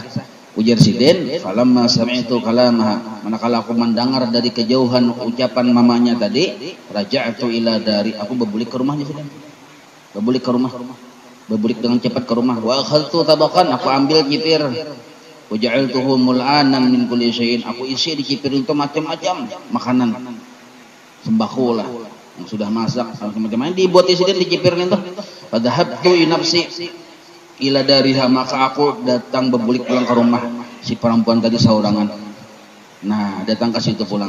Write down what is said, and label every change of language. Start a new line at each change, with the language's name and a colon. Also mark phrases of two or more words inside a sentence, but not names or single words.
Banjar: Ujar si Den,
Arabic: فلما سمعت كلامها,
Banjar: manakala aku mendengar dari kejauhan ucapan mamanya tadi,
Arabic: رجعت إلى داري,
Banjar: aku berbulik ke rumahnya si Den. Berbulik ke rumah. Berbulik dengan cepat ke rumah.
Arabic: وأخذت طبقا,
Banjar: aku ambil cipir.
Arabic: وجعلته مليئا من كل شيء,
Banjar: aku isi di cipir itu macam-macam makanan. Sembako lah yang sudah masak macam-macam dibuat isi di cipir itu.
Arabic: فذهبت نفسي إلى دارها,
Banjar: maka aku datang berbulik pulang ke rumah si perempuan tadi saurangan. Nah, datang ke situ pulang.